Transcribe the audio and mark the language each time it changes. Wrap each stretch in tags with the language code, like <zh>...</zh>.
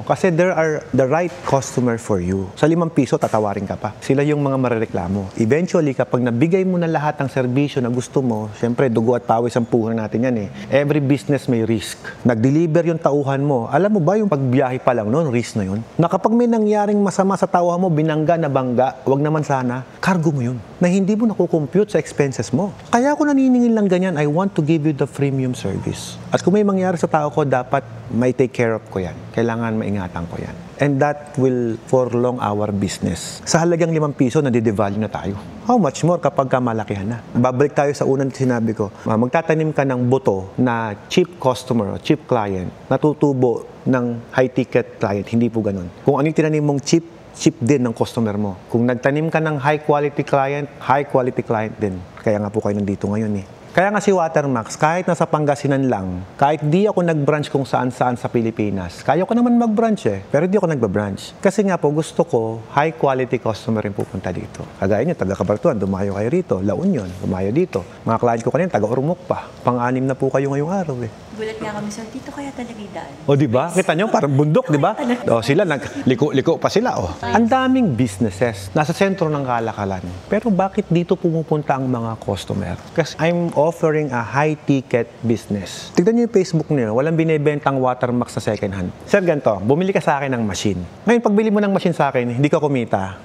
<en>Kasi there are the right customer for you.</en> <tl>Sa 5 piso, tatawarin ka pa. Sila yung mga marereklamo. Eventually, kapag nabigay mo na lahat ng serbisyo na gusto mo, syempre, dugo at pawis ang puhunan natin yan eh. Every business may risk. Nag-deliver yung tauhan mo. Alam mo ba yung pagbiyahe pa lang noon, risk na yun? Na kapag may nangyaring masama sa tauhan mo, binangga na bangga, wag naman sana, cargo mo yun. Na hindi mo nakukompute sa expenses mo. Kaya ako naniningil lang ganyan,</tl> <en>I want to give you the premium service.</en> <tl>At kung may mangyari sa tao ko, dapat may take care of ko yan. Kailangan maingatan ko yan.</tl> <en>And that will forlong our business.</en> <tl>Sa halagang 5 piso, nadidevalue na tayo.</tl> <en>How much more</en> <tl>kapag kamalakihan na? Babalik tayo sa unang sinabi ko. Magtatanim ka ng buto na cheap customer o cheap client, natutubo ng high-ticket client. Hindi po ganun. Kung ano yung tinanim mong cheap din ng customer mo. Kung nagtanim ka ng high-quality client din. Kaya nga po kayo nandito ngayon eh. Kaya nga si Watermax, kahit nasa Pangasinan lang, kahit di ako nag-branch kung saan-saan sa Pilipinas, kaya ko naman mag-branch eh, pero di ako nagba-branch. Kasi nga po, gusto ko, high-quality customer rin pupunta dito. Kagaya niyo, taga-Cabartuan, dumayo kayo rito. La Union, dumayo dito. Mga client ko kanina, taga-Ormoc pa. Pang-6 na po kayo ngayong araw eh. Gulat nga kami, sir, dito kaya talaga idaan. O, di ba? Kita nyo, parang bundok, di ba? O, sila, liko pa sila, o. Ang daming businesses, nasa sentro ng kalakalan. Pero bakit dito pumupunta ang mga customer?</tl> <en>Kasi I'm offering a high-ticket business.</en> <tl>Tignan nyo yung Facebook niyo, walang binibentang Watermax sa second hand. Sir, ganito, bumili ka sa akin ng machine. Ngayon, pagbili mo ng machine sa akin, hindi ka kumita.</tl>